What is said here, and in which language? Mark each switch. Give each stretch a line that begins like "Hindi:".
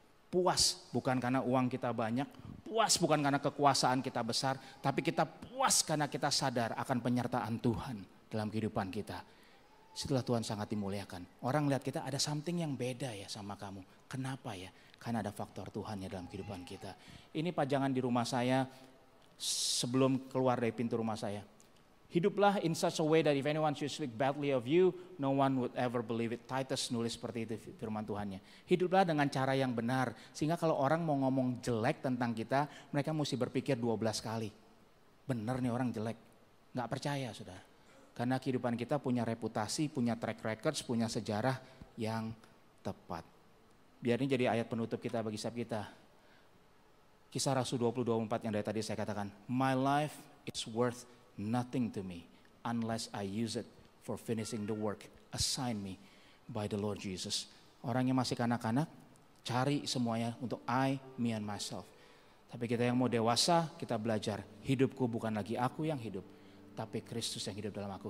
Indonesian: Puas bukan karena uang kita banyak, puas bukan karena kekuasaan kita besar, tapi kita puas karena kita sadar akan penyertaan Tuhan dalam kehidupan kita. Setelah Tuhan sangat dimuliakan. Orang lihat kita ada something yang beda ya sama kamu. Kenapa ya? Karena ada faktor Tuhan ya dalam kehidupan kita. Ini pajangan di rumah saya sebelum keluar dari pintu rumah saya.
English: Hiduplah in such a way that if anyone should speak badly of you, no one would ever believe it.
Indonesian: Titus nulis seperti itu firman Tuhannya. Hiduplah dengan cara yang benar. Sehingga kalau orang mau ngomong jelek tentang kita, mereka mesti berpikir 12 kali. Benar nih orang jelek. Gak percaya saudara. Karena kehidupan kita punya reputasi, punya track records, punya sejarah yang tepat. Biar ini jadi ayat penutup kita bagi setiap kita. Kisah Rasul 20:24 yang dari tadi saya katakan.
English: My life is worth nothing to me unless I use it for finishing the work assigned me by the Lord Jesus.
Indonesian: Orang yang masih kanak-kanak cari semuanya untuk
English: I, me and myself.
Indonesian: Tapi kita yang mau dewasa kita belajar hidupku bukan lagi aku yang hidup, tapi Kristus yang hidup dalam aku.